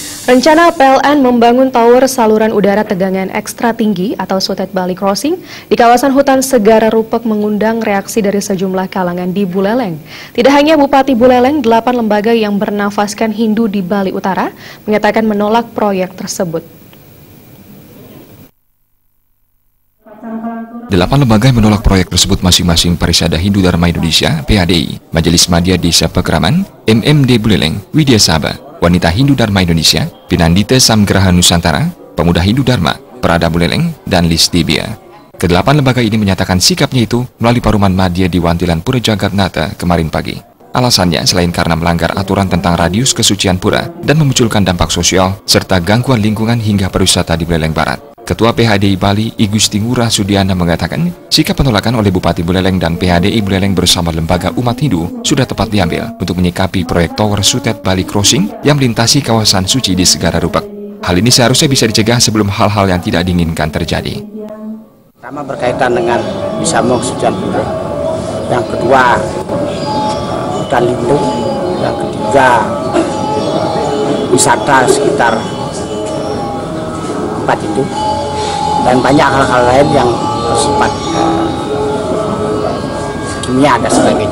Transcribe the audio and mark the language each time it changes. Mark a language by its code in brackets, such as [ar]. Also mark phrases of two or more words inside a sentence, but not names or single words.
[id] Rencana PLN membangun tower saluran udara tegangan ekstra tinggi atau Sutet Bali Crossing di kawasan hutan Segara Rupek mengundang reaksi dari sejumlah kalangan di Buleleng. Tidak hanya Bupati Buleleng, 8 lembaga yang bernafaskan Hindu di Bali Utara menyatakan menolak proyek tersebut. 8 lembaga yang menolak proyek tersebut masing-masing Parisada Hindu Dharma Indonesia, PHDI, Majelis Madya Desa Pekraman, MMD Buleleng, Widya Sabha, Wanita Hindu Dharma Indonesia, Pinandita Samgraha Nusantara, Pemuda Hindu Dharma, Prada Buleleng, dan Lisdibia. Kedelapan lembaga ini menyatakan sikapnya itu melalui paruman madya di Wantilan Pura Jagatnata kemarin pagi. Alasannya selain karena melanggar aturan tentang radius kesucian pura dan memunculkan dampak sosial serta gangguan lingkungan hingga pariwisata di Buleleng Barat. Ketua PHDI Bali, I Gusti Ngurah Sudiana mengatakan, sikap penolakan oleh Bupati Buleleng dan PHDI Buleleng bersama lembaga umat Hindu sudah tepat diambil untuk menyikapi proyek Tower Sutet Bali Crossing yang melintasi kawasan suci di Segara Rupek. Hal ini seharusnya bisa dicegah sebelum hal-hal yang tidak diinginkan terjadi. Pertama berkaitan dengan Bisamo Kesucian Pura, yang kedua hutan lindung, yang ketiga wisata sekitar tempat itu, dan banyak hal-hal lain yang bersifat kimia dan sebagainya.